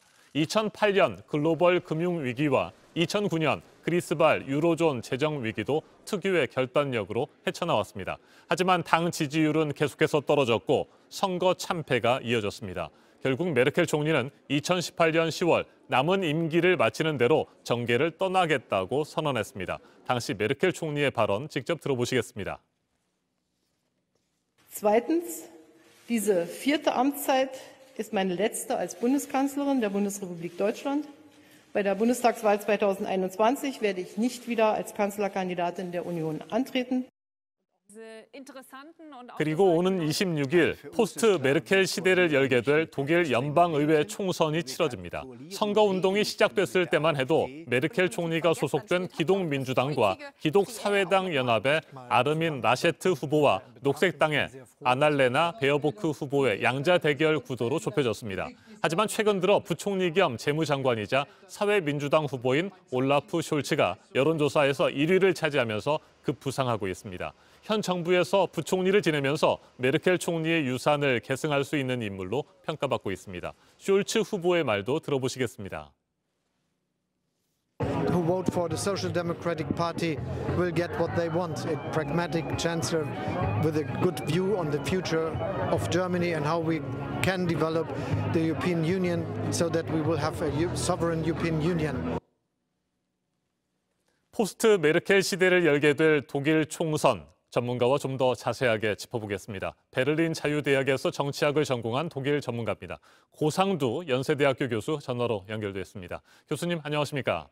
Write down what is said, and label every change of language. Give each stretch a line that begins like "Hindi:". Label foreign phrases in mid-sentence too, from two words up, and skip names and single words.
Korean: 2008년 글로벌 금융 위기와 2009년 그리스발 유로존 재정 위기도 특유의 결단력으로 헤쳐나왔습니다. 하지만 당 지지율은 계속해서 떨어졌고 선거 참패가 이어졌습니다. 결국 메르켈 총리는 2018년 10월 남은 임기를 마치는 대로 정계를 떠나겠다고 선언했습니다. 당시 메르켈 총리의 발언 직접 들어보시겠습니다.
German: Zweitens, diese 4. Amtszeit ist meine letzte als Bundeskanzlerin der Bundesrepublik Deutschland. Bei der Bundestagswahl 2021 werde ich nicht wieder als Kanzlerkandidatin der Union antreten.
Korean: 그리고 오는 26일 포스트 메르켈 시대를 열게 될 독일 연방의회 총선이 치러집니다. 선거운동이 시작됐을 때만 해도 메르켈 총리가 소속된 기독민주당과 기독사회당 연합의 아르민 라셰트 후보와 녹색당의 아날레나 베어보크 후보의 양자 대결 구도로 좁혀졌습니다. 하지만 최근 들어 부총리 겸 재무장관이자 사회민주당 후보인 올라프 숄츠가 여론조사에서 1위를 차지하면서 급부상하고 있습니다. 현 정부에서 부총리를 지내면서 메르켈 총리의 유산을 계승할 수 있는 인물로 평가받고 있습니다. 숄츠 후보의 말도 들어보시겠습니다.
English: Who vote for the Social Democratic Party will get what they want, a pragmatic chancellor with a good view on the future of Germany and how we can develop the European Union so that we will have a sovereign European Union.
Korean: 포스트 메르켈 시대를 열게 될 독일 총선, 전문가와 좀 더 자세하게 짚어보겠습니다. 베를린 자유대학에서 정치학을 전공한 독일 전문가입니다. 고상두 연세대학교 교수 전화로 연결됐습니다. 교수님 안녕하십니까?